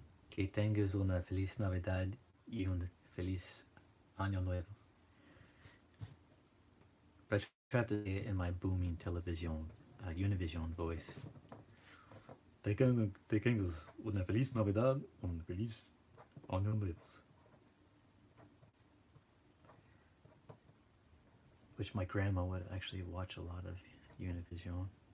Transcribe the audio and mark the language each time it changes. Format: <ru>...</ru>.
<es>Que tengas una feliz Navidad y un feliz Año Nuevo.</es> <en>But I try to say it in my booming television, Univision voice.</en> <es>Te tengas una feliz Navidad, un feliz Año Nuevo.</es> <en>Which my grandma would actually watch a lot of Univision.</en>